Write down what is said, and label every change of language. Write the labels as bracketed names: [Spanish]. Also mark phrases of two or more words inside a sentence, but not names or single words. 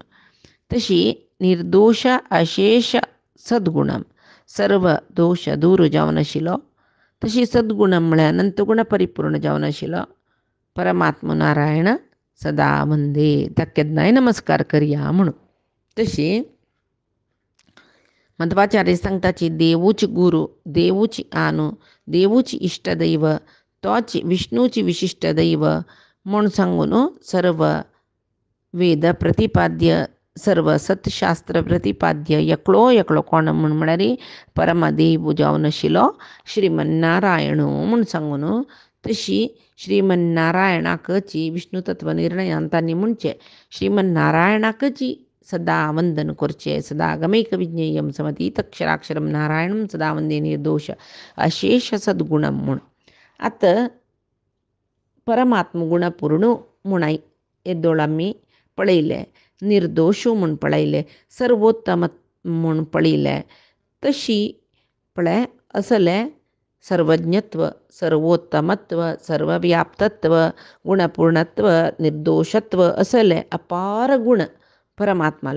[Konkani] तशी [Sanskrit] निर्दोष अशेष सद्गुणम [Konkani] सर्व दोष दूर जावन आशिल्लो तशी सद्गुणम म्हळ्यार अनंतगुण परिपूर्ण जावन आशिल्लो परमात्मा नारायण सदा वंदे ताका केन्नाय नमस्कार करया म्हणून. तशी मध्वाचार्य सांगताची देवूच गुरु, देवूच आनु, देवूच इष्टदैव, तोच विष्णूची विशिष्ट दैव म्हूण सांगून सर्व वेद प्रतिपाद्य, सर्व सतशास्त्र प्रतिपाद्य एकलो एकलो कोण म्हळ्यार परमदेव जावन आशिल्लो श्रीमन्नारायण म्हूण सांगून तशी श्रीमन्नारायणाकची विष्णू तत्व निर्णयान तांणी म्हणचे श्रीमन्नारायणाकची सदा वंदन करचे, [Sanskrit] सदा गमैक विज्ञेयम समतीतक्षराक्षरम नारायणम सदा वंदे निर्दोष अशेष सद्गुणम म्हूण. [Konkani] आतां परमात्म गुणपूर्ण म्हूण येदोळ आमी पळयले, निर्दोश म्हूण पळयले, सर्वोत्तम म्हूण पळयले. तशी पळय असले सर्वज्ञत्व, सर्वोत्तमत्व, सर्वव्याप्तत्व, गुणपूर्णत्व, निर्दोषत्व असले अपार गुण परमात्माले.